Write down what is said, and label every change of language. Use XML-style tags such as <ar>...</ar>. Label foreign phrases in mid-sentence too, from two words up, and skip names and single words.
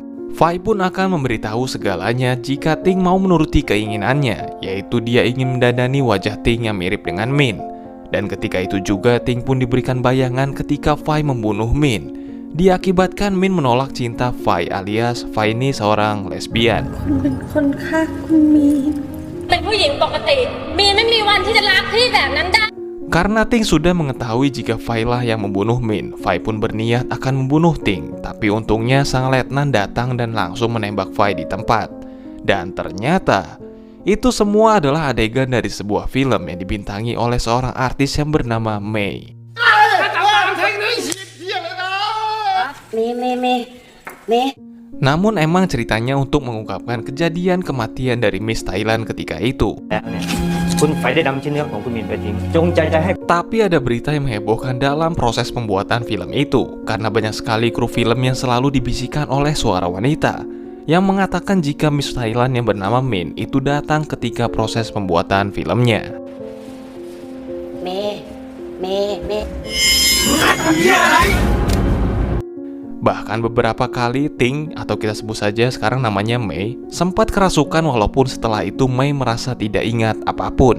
<id>Fai pun akan memberitahu segalanya jika Ting mau menuruti keinginannya, yaitu dia ingin mendandani wajah Ting yang mirip dengan Min. Dan ketika itu juga Ting pun diberikan bayangan ketika Fai membunuh Min. diakibatkan Min menolak cinta Fai alias Fai ini seorang lesbian.</id> <th>เป็นคนฆ่าคุณมีน เป็นผู้หญิงปกติมีนไม่มีวันที่จะรักพี่แบบนั้นได้</th> <id>Karena Ting sudah mengetahui jika Fai lah yang membunuh Min, Fai pun berniat akan membunuh Ting. Tapi untungnya sang letnan datang dan langsung menembak Fai di tempat. Dan ternyata itu semua adalah adegan dari sebuah film yang dibintangi oleh seorang artis yang bernama Mei. Namun emang ceritanya untuk mengungkapkan kejadian kematian dari Miss Thailand ketika itu.</id> <th>คุณไฟได้นำชิ้นเนื้อของคุณมินไปทิ้งจงใจจะให้</th> <id>Tapi ada berita yang menghebohkan dalam proses pembuatan film itu, karena banyak sekali kru film yang selalu dibisikkan oleh suara wanita yang mengatakan jika Miss Thailand yang bernama Min itu datang ketika proses pembuatan filmnya. Bahkan beberapa kali Ting, atau kita sebut saja sekarang namanya Mei, sempat kerasukan walaupun setelah itu Mei merasa tidak ingat apapun.</id>